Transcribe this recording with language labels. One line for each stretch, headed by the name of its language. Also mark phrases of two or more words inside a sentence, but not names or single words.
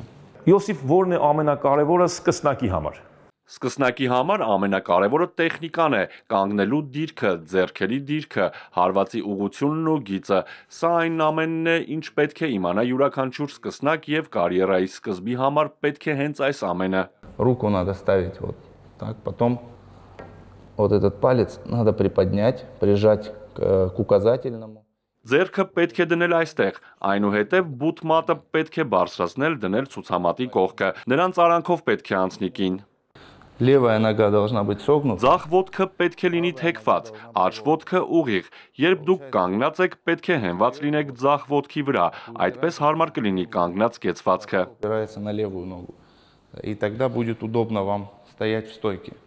Armenian: Յոսիֆ, որն է ամենակարևորը սկսնակի համար։ Սկսնակի համար ամենակարևորը տեխնիկան է, կանգնելու դիրքը, ձեռքերի դիրքը, հարվածի ուղղությունն ու գիծը։ Սա այն ամենն է, ինչ պետք է իմանա յուրաքանչյուր սկսնակ եւ կարիերայի սկզբի համար պետք է հենց այս ամենը։
Russian: Руку надо ставить вот так, потом вот этот палец надо приподнять, прижать к указательному.
Armenian: Ձեռքը պետք է դնել այստեղ, այնուհետև բութ մատը պետք է բարձրացնել դնել ցուցամատի կողքը, նրանց արանքով պետք է անցնի կին։
Russian: Левая нога должна быть согнута.
Armenian: Ձախ ոտքը պետք է լինի թեքված, աջ ոտքը ուղիղ։ Երբ դուք կանգնած եք, պետք է հենված լինեք ձախ ոտքի վրա, այդպես հարմար կլինի կանգնած կեցվածքը։
Russian: Опирается на левую ногу. И тогда будет удобно вам стоять в стойке.